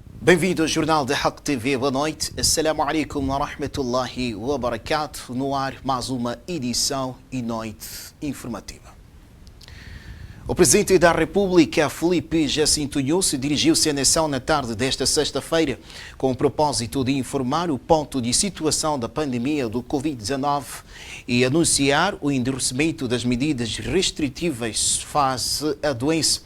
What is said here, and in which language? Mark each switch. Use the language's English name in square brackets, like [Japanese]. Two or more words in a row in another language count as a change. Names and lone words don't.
[Portuguese] Bem-vindo ao Jornal da Haq TV. Boa noite. [Arabic] السلام عليكم ورحمة الله وبركاته. [Portuguese] No ar, mais uma edição e noite informativa. O Presidente da República, Filipe Jacinto Inhosse, dirigiu-se à nação na tarde desta sexta-feira com o propósito de informar o ponto de situação da pandemia do Covid-19 e anunciar o endurecimento das medidas restritivas face à doença.